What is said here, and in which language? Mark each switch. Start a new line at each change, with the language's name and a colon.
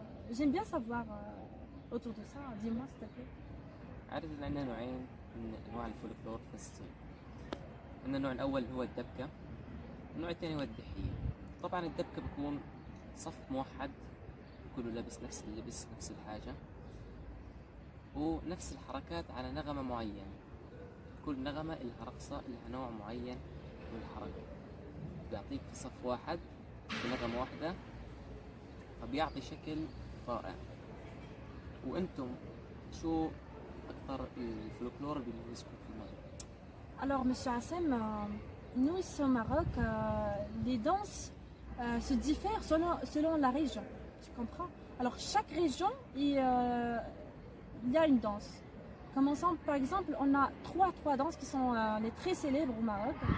French: J'aime bien savoir autour de ça. Dis-moi s'il te plaît.
Arabic: عادة عندنا نوعين من أنواع الفولكلور في فلسطين. عندنا النوع الأول هو الدبكة، النوع الثاني هو الدحية. طبعا الدبكة بيكون صف موحد كله لابس نفس اللبس نفس الحاجة ونفس الحركات على نغمة معينة، كل نغمة لها رقصة لها نوع معين من الحركة، بيعطيك في صف واحد بنغمة واحدة فبيعطي شكل رائع. وانتم شو أكثر الفولكلور اللي بيميزكم في المغرب؟
French: Alors, Monsieur Hassem, nous ici au Maroc, les danses se diffèrent selon la région. Tu comprends? Alors, chaque région, il y a une danse. Commençons par exemple, on a trois danses qui sont les très célèbres au Maroc.